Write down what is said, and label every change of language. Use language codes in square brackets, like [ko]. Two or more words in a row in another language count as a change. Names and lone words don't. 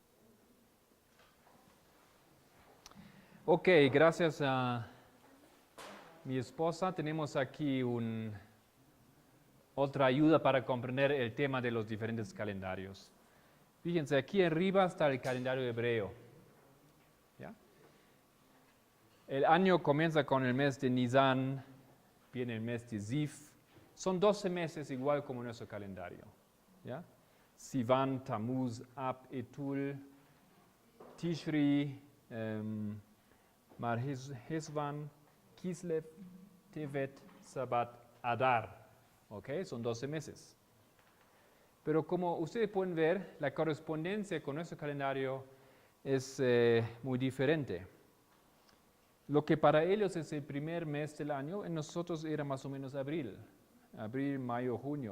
[es] Ok, gracias a mi esposa tenemos aquí otra ayuda para comprender el tema de los diferentes calendarios. Fíjense, aquí arriba está el calendario hebreo. ¿Ya? El año comienza con el mes de Nisan, viene el mes de Zif. Son 12 meses igual como nuestro calendario. ¿Ya? Sivan, Tammuz, Ab, Etul, Tishri, Mar Hesvan, Kislev, Tevet, Sabat, Adar. ¿Ok? Son 12 meses. Pero como ustedes pueden ver, la correspondencia con nuestro calendario es muy diferente. Lo que para ellos es el primer mes del año, en nosotros era más o menos abril, mayo, junio.